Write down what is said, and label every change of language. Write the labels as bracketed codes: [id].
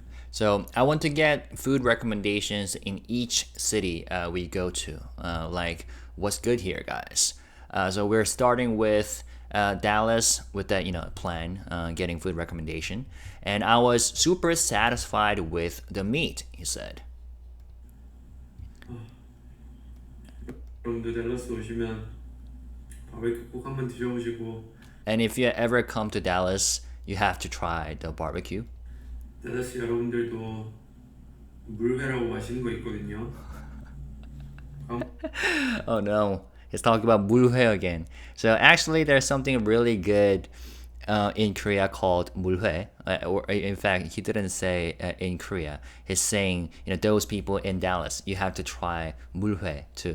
[en] So I want to get food recommendations in each city we go to. Like what's good here, guys. So we're starting with Dallas with that plan, getting food recommendation, and I was super satisfied with the meat. He said. [ko] 여러분들 댈러스 오시면 바베큐 꼭 한번 드셔보시고. [en] And if you ever come to Dallas, you have to try the barbecue. [ko] 댈러스 여러분들도 물회라고 맛있는 거 있거든요. [en] Oh no, he's talking about 물회 again. So actually, there's something really good in Korea called 물회. Or in fact, he didn't say in Korea. He's saying those people in Dallas, you have to try 물회 too.